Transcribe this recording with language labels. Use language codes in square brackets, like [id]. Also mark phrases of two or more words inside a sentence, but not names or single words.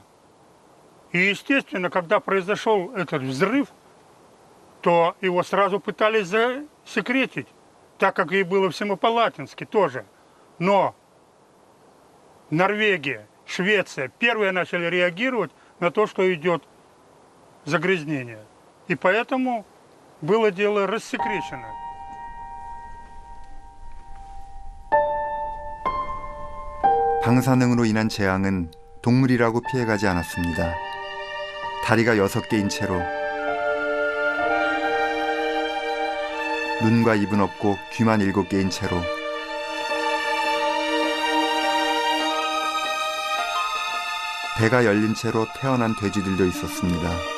[ru] И, естественно, когда произошел этот взрыв, то его сразу пытались засекретить, так как и было в Семипалатинске тоже. Но Норвегия, Швеция первые начали реагировать на то, что идет загрязнение. И поэтому было дело рассекречено. [ko] 방사능으로 인한 재앙은 동물이라고 피해가지 않았습니다. 다리가 6개인 채로 눈과 입은 없고 귀만 7개인 채로 배가 열린 채로 태어난 돼지들도 있었습니다.